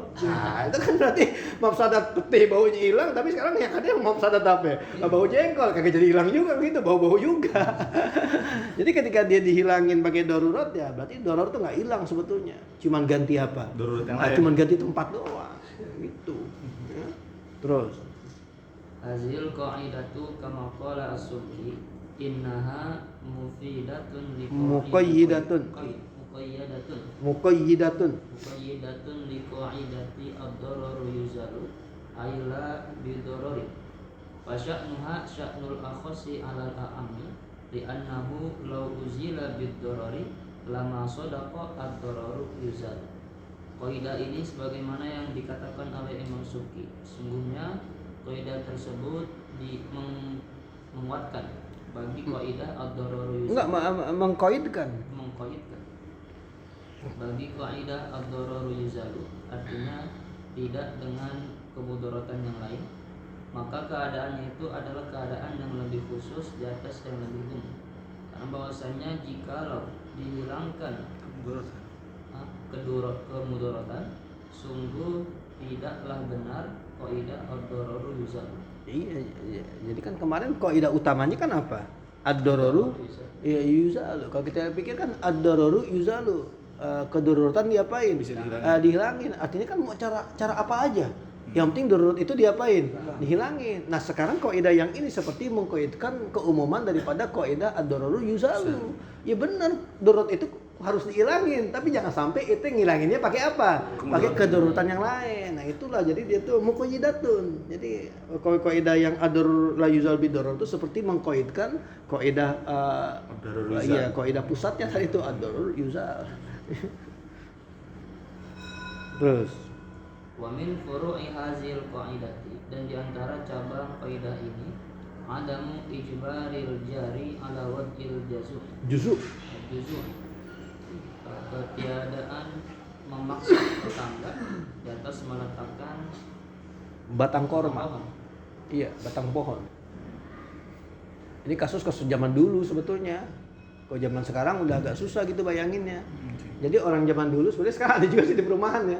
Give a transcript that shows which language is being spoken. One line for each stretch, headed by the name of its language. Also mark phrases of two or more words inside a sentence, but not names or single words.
Indonesian: Nah, itu kan berarti mafsadat pete baunya hilang, tapi sekarang yang ada yang mafsadat apa? Bau jengkol kagak jadi hilang juga gitu, bau-bau juga. Jadi ketika dia dihilangin pakai darurat ya, berarti darurat itu nggak hilang sebetulnya, cuman ganti apa? Darurat yang lain. Cuman ganti tempat doang. Terus
Arabic: هذه القاعدة كما قال السبكي إنها muqayyidatun لقاعدة الضرر يزال أي لا بضرر فشأنها شأن الأخص على الأعم لأنه لو أزيل بضرر لما صدق الضرر يزال.
Indonesian: Kaidah ini sebagaimana yang dikatakan oleh Imam Subki, sungguhnya kaidah tersebut menguatkan bagi kaidah
Arabic: الضرر يزال.
Indonesian: enggak mengkoidkan Bagi kaidah
Arabic: الضرر يزال
Indonesian: artinya tidak dengan kemudaratan yang lain, maka keadaannya itu adalah keadaan yang lebih khusus di atas yang lebih umum. Karena bahwasanya jikalau dihilangkan kemudaratan, sungguh tidaklah benar kaidah
Arabic: الضرر يزال.
Indonesian: Iya, jadi kan kemarin kaidah utamanya kan apa?
Arabic: الضرر يا يزال.
Indonesian: Kalau kita pikir kan
Arabic: الضرر يزال,
Indonesian: kedaruratan diapain? Bisa dihilangin. Artinya kan mau cara apa aja. Yang penting darurat itu diapain? Dihilangin. Nah, sekarang kaidah yang ini seperti mengkaitkan keumuman daripada kaidah
Arabic: الضرر يزال.
Indonesian: Ya benar, darurat itu harus dihilangin, tapi jangan sampai itu ngilanginnya pakai apa? Pakai kedaruratan yang lain. Nah, itulah jadi dia tuh muqayyidatun. Jadi kaidah yang
Arabic: الضرر لا يزال بالضرر
Indonesian: itu seperti mengkaitkan kaidah iya, kaidah pusatnya tadi itu
Arabic: الضرر يزال.
Indonesian: Terus
Arabic: ومن فروع هذه القاعدة,
Indonesian: dan di antara cabang kaidah ini
Arabic: عدم إجبار الجار على وضع
Indonesian: juzu ketiadaan memaksa tetangga di atas meletakkan batang korma. Iya, batang pohon. Ini kasus zaman dulu sebetulnya. Kalau zaman sekarang udah agak susah gitu bayanginnya. Jadi orang zaman dulu sebenarnya sekarang ada juga sih di perumahan ya.